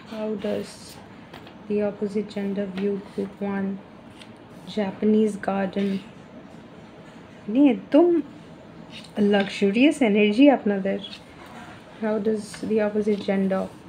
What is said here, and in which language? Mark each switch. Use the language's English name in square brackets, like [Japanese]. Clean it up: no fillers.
[English] How does the opposite gender view group 1? Japanese garden. [Bangla] একদম [English] luxurious energy [Bangla] আপনাদের. [English] How does the opposite gender?